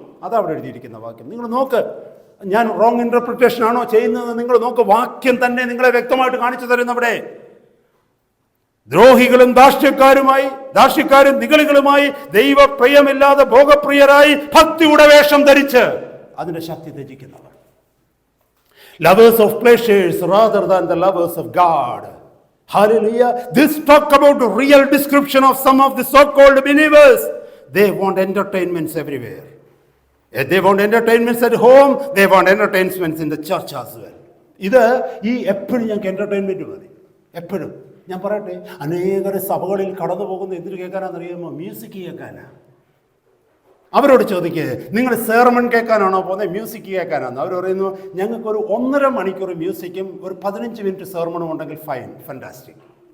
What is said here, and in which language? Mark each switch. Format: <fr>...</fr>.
<ml>അതവിടെ എഴുതിയിരിക്കുന്ന വാക്യം നിങ്ങൾ നോക്ക്. ഞാൻ റോങ് ഇന്റർപ്രിട്ടേഷൻ ആണോ ചെയ്യുന്നത്? നിങ്ങൾ നോക്ക്, വാക്യം തന്നെ നിങ്ങളെ വ്യക്തമായിട്ട് കാണിച്ചു തരുന്നവിടെ. ദ്രോഹികളും ധാർഷ്ട്യക്കാരും നിഗളികളുമായി ദൈവപ്രിയമില്ലാതെ ഭോഗപ്രിയരായി ഭക്തിയുടെ വേഷം ധരിച്ച് അതിന്റെ ശക്തി ത്യജിക്കുന്നവർ.</ml> <en>Lovers of pleasures rather than the lovers of God. Hallelujah. This talk about the real description of some of the so-called believers. They want entertainments everywhere. They want entertainments at home. They want entertainments in the church as well.</en> <ml>ഇത് എപ്പോഴും ഞങ്ങൾക്ക് entertainment മതി. എപ്പോഴും ഞാൻ പറയട്ടെ, അനേകർ സഭകളിൽ കടന്നു പോകുന്ന എന്തിനു കേൾക്കാനാണെന്നറിയാമോ? മ്യൂസിക് കേൾക്കാനാ. അവരോട് ചോദിക്കുക, നിങ്ങൾ സെർമൺ കേൾക്കാനാണോ പോകുന്നത്, മ്യൂസിക് കേൾക്കാനാണോ? അവർ പറയുന്നു, ഞങ്ങൾക്കൊരു 1.5 മണിക്കൂർ മ്യൂസിക്കും ഒരു 15 മിനിറ്റ് സെർമണും ഉണ്ടെങ്കിൽ ഫൈൻ, ഫാന്റാസ്റ്റിക്.</ml>